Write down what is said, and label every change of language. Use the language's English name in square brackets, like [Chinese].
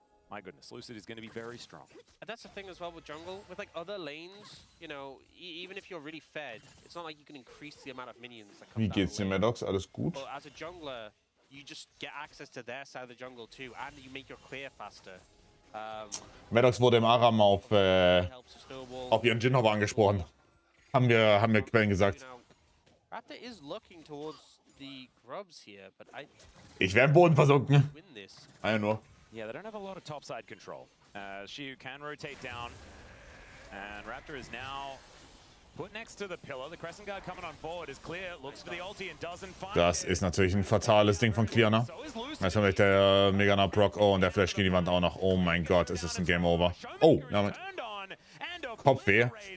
[English] My goodness, Lucid is going to be very strong. And that's the thing as well with jungle. With like other lanes, you know, even if you're really fed, it's not like you can increase the amount of minions that come [German] Wie [English] down [German] geht's dir, Maddox? Alles gut? [English] But as a jungler, you just get access to their side of the jungle too, and you make your clear faster. [German] Maddox wurde im Aram auf ihren Jinhopper angesprochen. Haben wir Quellen gesagt. [English] Raptor is looking towards the grubs here, but [German] Ich wäre im Boden versunken. Einer nur. [English] Yeah, they don't have a lot of topside control. Shiu can rotate down, and Raptor is now put next to the pillar. The Crescent Guard coming on forward is clear, looks for the ulti and doesn't find [German] Das ist natürlich ein fatales Ding von Clearner. Jetzt haben wir der Mega Proc. Oh, und der Flash gegen die Wand auch noch. Oh mein Gott, es ist ein Game Over. Oh, damit. Kopfweh.